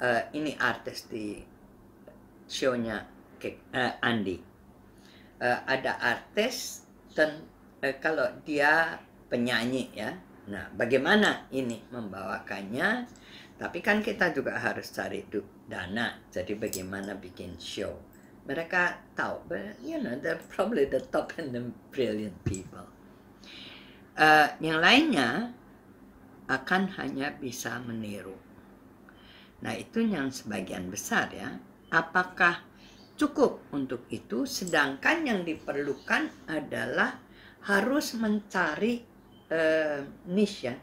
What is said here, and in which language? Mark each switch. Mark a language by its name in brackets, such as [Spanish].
[Indonesian] Ini artis di show-nya Andi. Ada artis dan kalau dia penyanyi ya. Nah, bagaimana ini membawakannya? Tapi kan kita juga harus cari dana. Jadi bagaimana bikin show? Mereka tahu, [English] but you know, they're probably the top and the brilliant people. [Indonesian] Yang lainnya akan hanya bisa meniru. Nah, itu yang sebagian besar ya. Apakah cukup untuk itu? Sedangkan yang diperlukan adalah harus mencari niche ya.